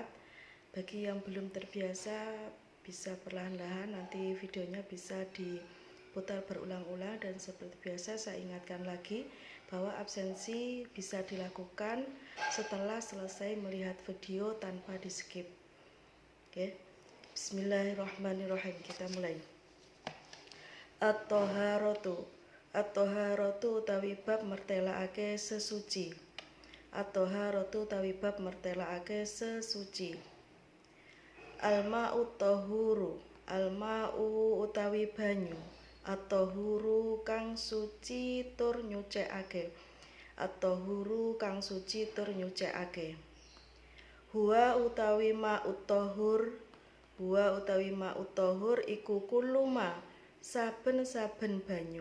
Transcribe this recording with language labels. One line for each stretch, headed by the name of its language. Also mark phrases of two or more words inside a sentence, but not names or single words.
Indonesian: Bagi yang belum terbiasa, bisa perlahan-lahan, nanti videonya bisa diputar berulang-ulang. Dan seperti biasa saya ingatkan lagi bahwa absensi bisa dilakukan setelah selesai melihat video tanpa di skip. Oke. Bismillahirrahmanirrahim. Kita mulai.
Javanese: At-Toharatu utawi bab mertelaake sesuci. At-Toharatu utawi bab mertelaake sesuci.
Arabic: الماء طهور، الماء
Javanese: utawi banyu. At-tahuru kang suci tur nyucikake. At-tahuru kang suci tur nyucikake. Huwa utawi
Arabic: ماء الطهور هو
Javanese: utawi
Arabic: ماء الطهور
Javanese: iku kuluma saben-saben banyu.